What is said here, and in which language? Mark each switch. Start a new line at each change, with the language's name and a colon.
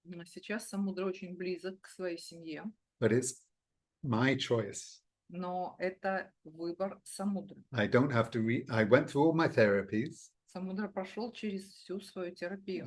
Russian: Сейчас Самудра очень близок к своей семье,
English: but it's my choice.
Russian: но это выбор Самудры.
English: I don't have to I went through all my therapies.
Russian: Самудра прошел через всю свою терапию,